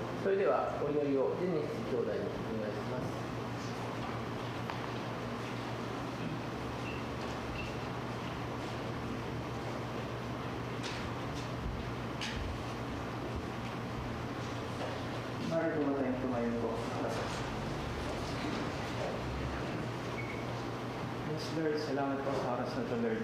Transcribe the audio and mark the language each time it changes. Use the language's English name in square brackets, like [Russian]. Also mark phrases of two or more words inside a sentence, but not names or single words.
[Japanese] それではお祈りをデニス兄弟にお願いします。 [Filipino] Mari po tayong tumayo po. Yes, Lord, salamat po sa oras na ito, Lord.